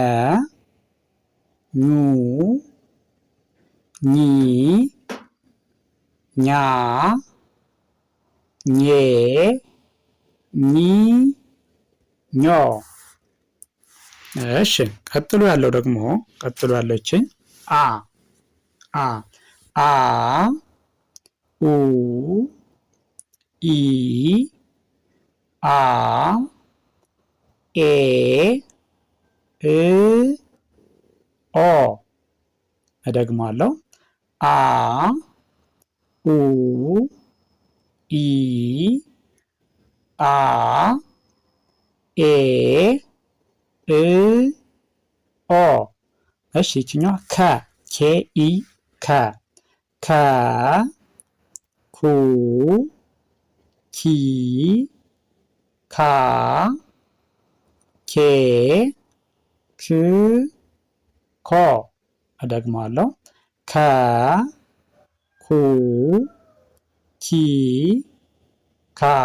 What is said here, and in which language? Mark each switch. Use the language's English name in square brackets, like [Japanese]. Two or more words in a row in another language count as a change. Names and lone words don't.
[Amharic] ኙ ኚ ኛ ኜ ኚ ኞ። እሺ ቀጥሎ ያለው ደግሞ ይቺ አ አ አ ኡ ኢ አ ኤ እ ኦ። እደግመዋለሁ። አ ኡ ኢ አ ኤ እ ኦ። እሺ ይችኛዋ ከ ኬ ኢ ከ ከ ኩ ኪ ካ ኬ ክ ኮ። እደግመዋለሁ። ከ ኩ ኪ ካ